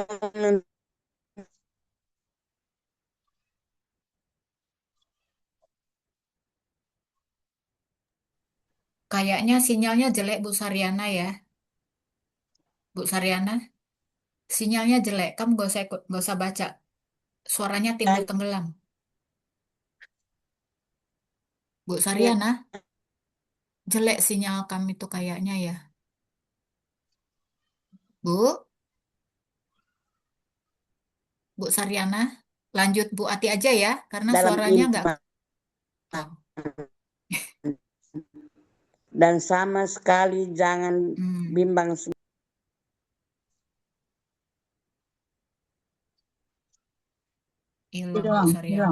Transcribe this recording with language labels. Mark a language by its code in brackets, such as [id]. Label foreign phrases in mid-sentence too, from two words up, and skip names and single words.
[id] Kayaknya sinyalnya jelek Bu Saryana ya. Bu Saryana, sinyalnya jelek. Kamu gak usah baca. Suaranya timbul tenggelam. Bu Saryana, jelek sinyal kamu itu kayaknya ya. Bu? Bu Saryana, lanjut Bu Ati aja ya, karena dalam suaranya nggak. iman dan sama sekali jangan bimbang. Hilang Bu Saryana.